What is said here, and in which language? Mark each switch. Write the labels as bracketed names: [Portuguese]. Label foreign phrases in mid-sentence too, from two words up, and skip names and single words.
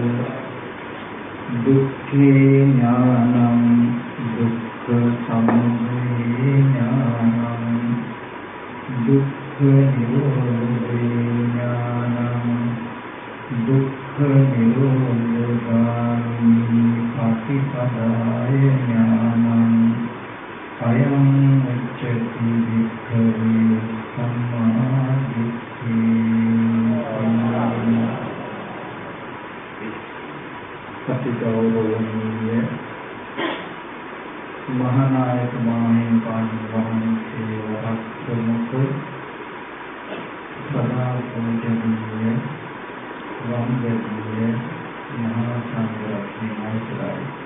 [Pali] දුක්ඛේ ඥානං දුක්ඛ සමුදය ඥානං දුක්ඛ නිරෝධේ ඥානං දුක්ඛ නිරෝධානි පටිපදාය ඥානං අයං උච්චති වික්ඛවේ සම්මා [Sinhala] දිට්ඨි සතිගෞරවණීය මහානායක මහින්පාණි වහන්සේ සදා පූජනීය වන්දනීය මහා සංඝරත්නය අවසරයි.